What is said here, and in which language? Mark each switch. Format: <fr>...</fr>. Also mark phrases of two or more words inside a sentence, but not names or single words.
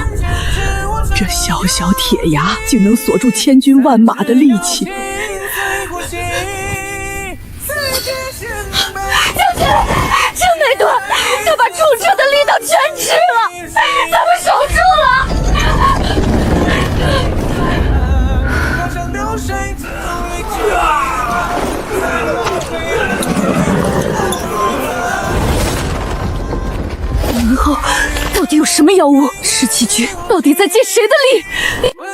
<zh>這小小鐵牙竟能鎖住千軍萬馬的力氣。真沒斷，他把衝車的力道全吃了，咱們守住了。门後到底有什麼妖物？17局到底在借誰的力？</zh>